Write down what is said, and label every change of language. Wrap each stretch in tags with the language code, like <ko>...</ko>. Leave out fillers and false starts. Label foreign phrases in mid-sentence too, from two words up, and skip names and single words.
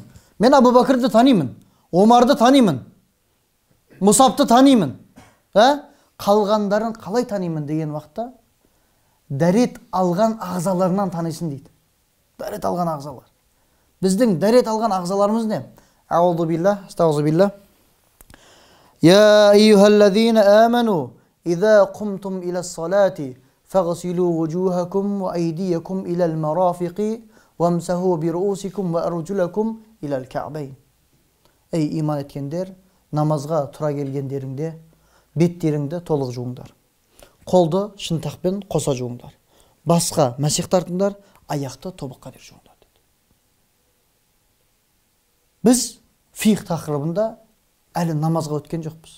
<kk>Мен Абу Бәкірді танимын, Омарды танимын, Мұсабты танимын. Қалғандарын қалай танимын деген уақытта дәрет алған ағзаларынан танисың дейді. Дәрет алған ағзалар. Біздің дәрет алған ағзаларымыз не?</kk> <ar>أعوذ بالله، أستغفر بالله. يا أيها الذين آمنوا، إذا قمتم إلى الصلاة، فاغسلوا وجوهكم وأيديكم إلى المرافق، وامسحوا برءوسكم وأرجلكم إلى الكعبين.</ar> <kk>Ей иман еткендер, намазға тұра келгендеріңде, беттеріңді толық жуыңдар. Қолды шынтақпен қоса жуыңдар. Басқа мәсех тартыңдар, аяқты тобыққа дейін жуыңдар деді. Біз фиқ тақырыбында әлі намазға өткен жоқпыз.</kk>